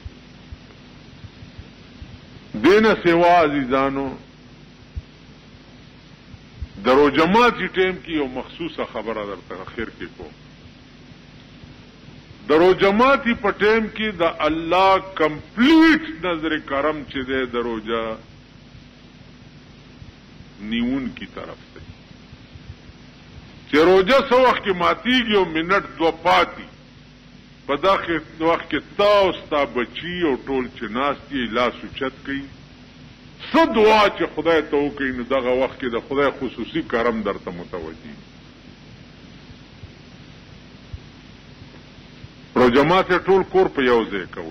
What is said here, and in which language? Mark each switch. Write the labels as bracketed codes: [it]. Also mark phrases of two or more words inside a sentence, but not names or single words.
[ps] دې نه سوا عزیزانو د روژه ماتي ټیم کې یو مخصوصه خبره درته اخر کې کوم د روژه ماتي په ټیم کې د الله کمپلیټ نظر کرم چې دی د روژه نیون [ur] کی طرف سے [ps] چې روژه څه وخت کې ماتیږي او منټ 2 پاتې په دغه وخت کې تا او ستا بچي او ټول چې ناست یې لاس اوچت کوي څه دعا چې خدای ته وکړي نو دغه وخت کې د خدای خصوصي کرم درته متوجي روزه ماته ټول کور په یو ځای کوي.